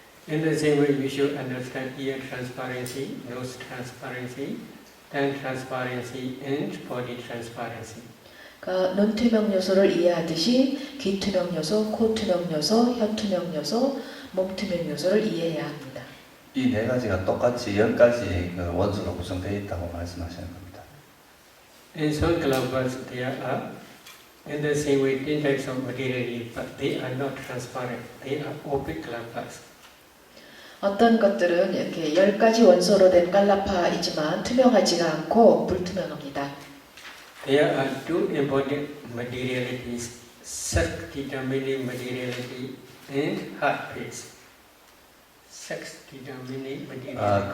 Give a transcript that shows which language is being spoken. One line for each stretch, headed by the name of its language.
English: In the same way, you should understand ear transparency, nose transparency, tongue transparency, and body transparency.
Korean: 그러니까 눈 투명 요소를 이해하듯이 귀 투명 요소, 코 투명 요소, 혀 투명 요소, 몸 투명 요소를 이해해야 합니다. 이 네 가지가 똑같이 10가지 그 원소로 구성되어 있다고 말씀하시는 겁니다.
English: In some calabas, there are, in the same way, 10 types of material, but they are not transparent. They are opaque calabas.
Korean: 어떤 것들은 이렇게 10가지 원소로 된 깔라파이지만 투명하지가 않고 불투명합니다.
English: There are two important materialities, sex determining materiality and heart phase. Sex determining materiality.